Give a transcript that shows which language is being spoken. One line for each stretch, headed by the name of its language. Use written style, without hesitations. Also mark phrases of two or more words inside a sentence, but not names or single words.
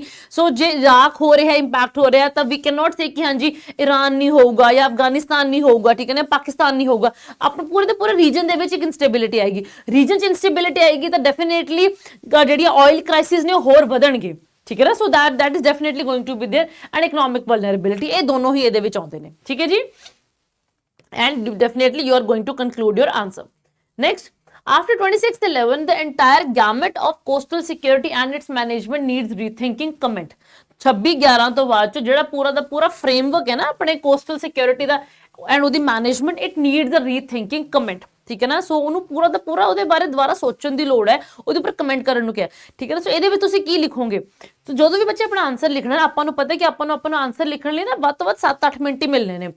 Punjabi: ਸੋ ਜੇ ਇਰਾਕ ਹੋ ਰਿਹਾ, ਇੰਪੈਕਟ ਹੋ ਰਿਹਾ, ਤਾਂ ਵੀ
English: can not say
Punjabi: ਕਿ ਹਾਂਜੀ ਈਰਾਨ ਨਹੀਂ ਹੋਊਗਾ ਜਾਂ ਅਫਗਾਨਿਸਤਾਨ ਨਹੀਂ ਹੋਊਗਾ. ਠੀਕ ਹੈ ਨਾ. ਪਾਕਿਸਤਾਨ ਨਹੀਂ ਹੋਊਗਾ. ਆਪਣੇ ਪੂਰੇ ਦੇ ਪੂਰੇ ਰੀਜਨ ਦੇ ਵਿੱਚ ਇੱਕ ਇੰਸਟੇਬਿਲਿਟੀ ਆਏਗੀ. ਰੀਜਨ 'ਚ ਇੰਸਟੇਬਿਲਿਟੀ ਆਏਗੀ ਤਾਂ ਡੈਫੀਨੇਟਲੀ ਜਿਹੜੀਆਂ
English: oil crisis
Punjabi: ਨੇ ਉਹ ਹੋਰ ਵਧਣਗੇ. ਠੀਕ ਹੈ ਨਾ.
English: ਸੋ that is definitely going to be there. and economic vulnerability,
Punjabi: ਇਹ ਦੋਨੋਂ ਹੀ ਇਹਦੇ ਵਿੱਚ ਆਉਂਦੇ ਨੇ. ਠੀਕ ਹੈ ਜੀ.
English: and definitely you are going to conclude your answer. Next, after 26/11 the entire gamut of coastal security and its management needs rethinking.
Punjabi: Comment 26/11 ਤੋਂ ਬਾਅਦ ਚ ਜਿਹੜਾ ਪੂਰਾ ਦਾ ਪੂਰਾ ਫਰੇਮਵਰਕ ਹੈ ਨਾ ਆਪਣੇ
English: coastal security
Punjabi: ਦਾ ਐਂਡ ਉਹਦੀ ਮੈਨੇਜਮੈਂਟ,
English: it needs a rethinking.
Punjabi: ਕਮੈਂਟ. ਠੀਕ ਹੈ ਨਾ। ਸੋ ਉਹਨੂੰ ਪੂਰਾ ਦਾ ਪੂਰਾ ਉਹਦੇ ਬਾਰੇ ਦੁਬਾਰਾ ਸੋਚਣ ਦੀ ਲੋੜ ਹੈ, ਉਹਦੇ ਉੱਪਰ ਕਮੈਂਟ ਕਰਨ ਨੂੰ ਕਿਹਾ, ਠੀਕ ਹੈ ਨਾ। ਸੋ ਇਹਦੇ ਵਿੱਚ ਤੁਸੀਂ ਕੀ ਲਿਖੋਗੇ, ਸੋ ਜਦੋਂ ਵੀ ਬੱਚੇ ਆਪਣਾ ਆਨਸਰ ਲਿਖਣਾ, ਆਪਾਂ ਨੂੰ ਪਤਾ ਕਿ ਆਪਾਂ ਨੂੰ ਆਪਣਾ ਆਨਸਰ ਲਿਖਣ ਲਈ ਨਾ ਵੱਧ ਤੋਂ ਵੱਧ 7-8 ਮਿੰਟ ਹੀ ਮਿਲਨੇ ਨੇ।